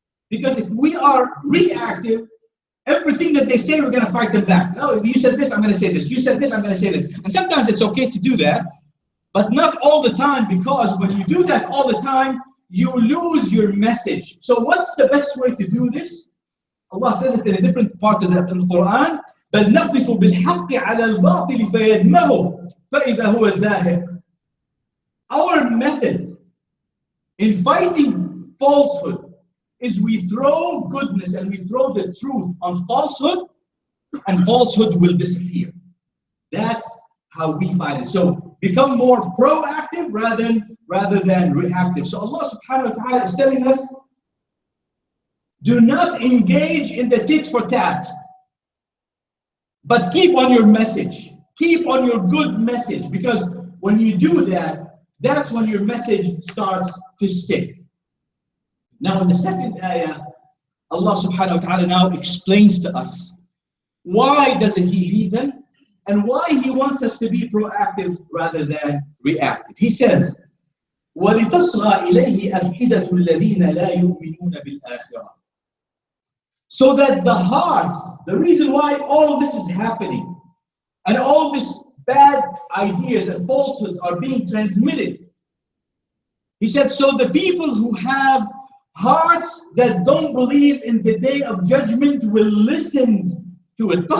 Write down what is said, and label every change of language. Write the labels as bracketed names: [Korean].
[English] Because if we are reactive, everything that they say, we're going to fight them back. No, if you said this, I'm going to say this. You said this, I'm going to say this. And sometimes it's okay to do that, but not all the time, because when you do that all the time, you lose your message. So what's the best way to do this? Allah says it in a different part of the Quran. [Arabic] بل نقذف بالحق على الباطل فيدمغه فإذا هو زاهق. [English] Our method in fighting falsehood is we throw goodness and we throw the truth on falsehood, and falsehood will disappear. That's how we fight it. So become more proactive rather than reactive. So Allah subhanahu wa ta'ala is telling us, do not engage in the tit for tat, but keep on your message. Keep on your good message, because when you do that, that's when your message starts to stick. Now in the second ayah, Allah subhanahu wa ta'ala now explains to us why doesn't He leave them and why He wants us to be proactive rather than reactive. He says, [Arabic] وَلِتَصْغَى إِلَيْهِ أَفْئِدَةُ الَّذِينَ لَا يُؤْمِنُونَ بِالْآخِرَةِ. [English] So that the hearts, the reason why all of this is happening and all these bad ideas and falsehoods are being transmitted, He said, so the people who have hearts that don't believe in the day of judgment will listen to it.